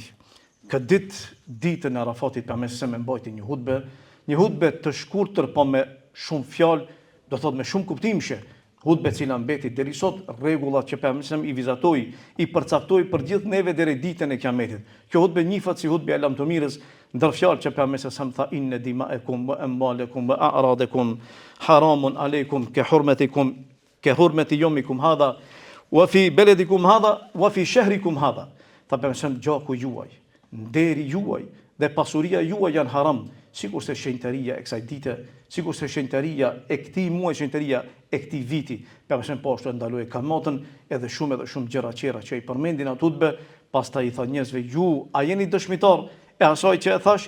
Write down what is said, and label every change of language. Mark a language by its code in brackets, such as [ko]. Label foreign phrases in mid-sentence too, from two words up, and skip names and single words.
[sq] Këtë ditën e Arafatit pejgamberi më mbajti një hutbe të shkurtër po me shumë fjalë, do thot me shumë kuptimshe. Hutbe cila mbeti deri sot, rregullat që pejgamberi i vizatoi, i përcaktoi për gjithë neve deri ditën e Kiametit. Kjo hutbe njihet si hutbe e lamtomirës, ndër fjalë që pejgamberi sa tha [ar] إن دماءكم وأموالكم وأعراضكم حرام عليكم كحرمة يومكم هذا وفي بلدكم هذا وفي شهركم هذا. [sq] Tha pejgamberi gjaku juaj, nderi juaj dhe pasuria juaj janë haram, sikur se shenjtëria e kësaj dite, sikur se shenjtëria e këtij muaji, shenjtëria e këtij viti. Pejgamberi po ashtu ndaloi kamatën edhe shumë gjëra tjera që i përmendin atë hutbe. Pastaj i tha njerëzve, ju a jeni dëshmitar e asaj që e thash?